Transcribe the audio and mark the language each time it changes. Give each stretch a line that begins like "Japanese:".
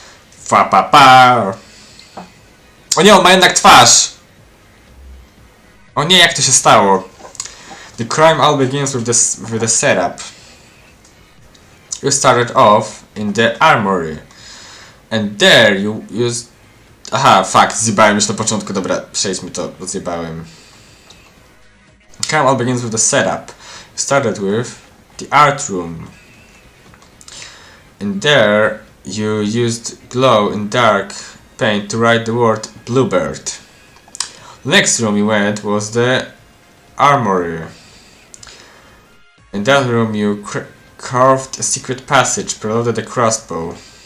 Polish: Fa pa pa. O nie, on ma jednak twarz! O nie, jak to się stało?
English: The crime all begins with the setup. You started off in the armory. And there you used...
Polish: Aha, fuck, zjebałem już na początku, dobra, przejdźmy to, bo zjebałem.
English: The crime all begins with the setup. You started with the art room. And there you used glow-in-dark paint to write the word Bluebird. The next room you went was the armory. In that room you carved a secret passage, preloaded a crossbow.